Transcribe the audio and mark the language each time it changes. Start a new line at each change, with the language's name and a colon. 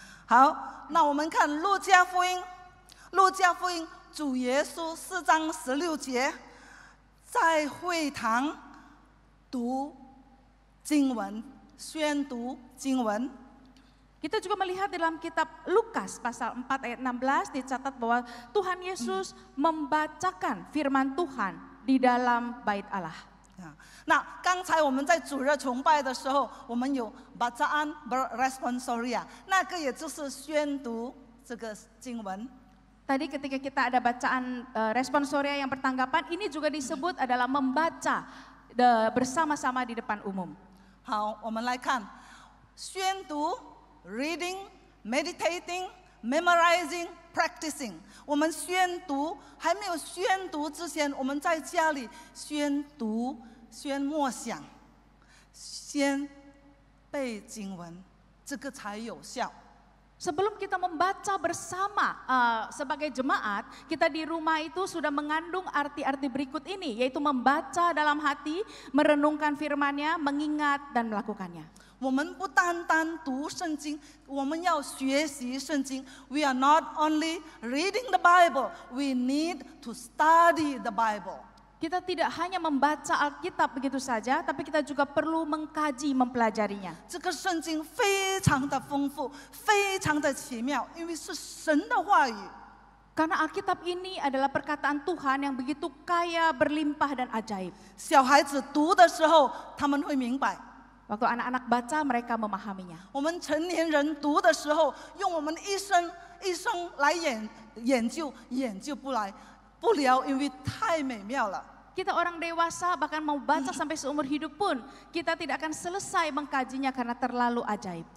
Chinese: 好，那我们看路加福音，主耶稣4章16节，在会堂读经文，宣读经文。
Indonesian: Kita juga melihat di dalam kitab Lukas pasal 4 ayat 16 dicatat bahwa Tuhan Yesus membacakan firman Tuhan di dalam bait Allah.
Chinese: 那刚才我们在主日崇拜的时候，我们有
Indonesian: bacaan responsoria，
Chinese: 那个也就是宣读这个经文。
Indonesian: Tadi ketika kita ada bacaan responsoria yang bertanggapan, ini juga disebut adalah membaca bersama-sama di depan umum.
Chinese: 好，我们来看宣读
English: reading, meditating, memorizing, practicing。
Chinese: 我们宣读还没有宣读之前，我们在家里宣读、宣默想、先背经文，这个才有效。
Indonesian: Sebelum kita membaca bersama sebagai jemaat, kita di rumah itu sudah mengandung arti-arti berikut ini, yaitu membaca dalam hati, merenungkan firman-Nya, mengingat dan melakukannya.
Chinese: 我们不单单读圣经，我们要学习圣经。
English: We are not only reading the Bible, we need to study the Bible.
Indonesian: Kita tidak hanya membaca Alkitab begitu saja, tapi kita juga perlu mengkaji, mempelajarinya.
Chinese: 这个圣经非常的丰富，非常的奇妙，因为是神的话语。
Indonesian: Karena Alkitab ini adalah perkataan Tuhan yang begitu kaya, berlimpah dan ajaib.
Chinese: 小孩子读的时候，他们会明白。
Indonesian: Waktu anak-anak baca, mereka memahaminya.
Chinese: 我们成年人读的时候，用我们一生来研究不了，因为太美妙了。
Indonesian: Kita orang dewasa bahkan mau baca sampai seumur hidup pun, kita tidak akan selesai mengkajinya karena terlalu ajaib.